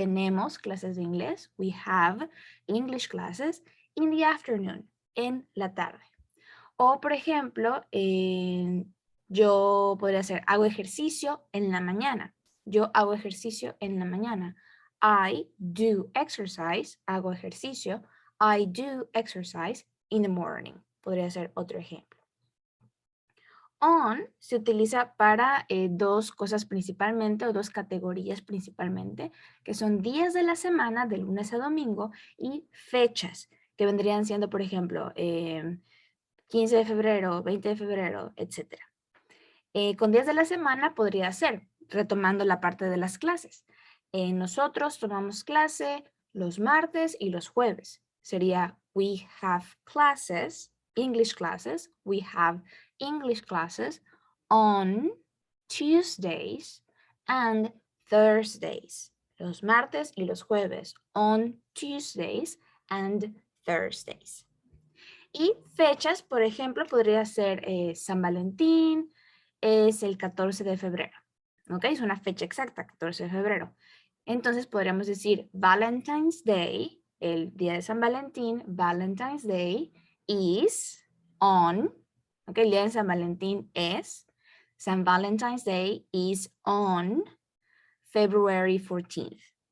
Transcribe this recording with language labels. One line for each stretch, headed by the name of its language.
Spanish: Tenemos clases de inglés,
English: we have English classes in the afternoon,
Spanish: en la tarde. O, por ejemplo, yo podría hacer, hago ejercicio en la mañana. Yo hago ejercicio en la mañana.
English: I do exercise,
Spanish: hago ejercicio.
English: I do exercise in the morning.
Spanish: Podría ser otro ejemplo. On se utiliza para dos cosas principalmente, o dos categorías principalmente, que son días de la semana, de lunes a domingo, y fechas, que vendrían siendo, por ejemplo, 15 de febrero, 20 de febrero, etc. Con días de la semana podría ser, retomando la parte de las clases. Nosotros tomamos clase los martes y los jueves.
English: Sería we have classes, English classes, we have English classes on Tuesdays and Thursdays.
Spanish: Los martes y los jueves,
English: on Tuesdays and Thursdays.
Spanish: Y fechas, por ejemplo, podría ser San Valentín, es el 14 de febrero. ¿Ok? Es una fecha exacta, 14 de febrero. Entonces podríamos decir Valentine's Day, el día de San Valentín,
English: Valentine's Day is on,
Spanish: ¿ok? El día de San Valentín es,
English: San Valentine's Day is on February 14th.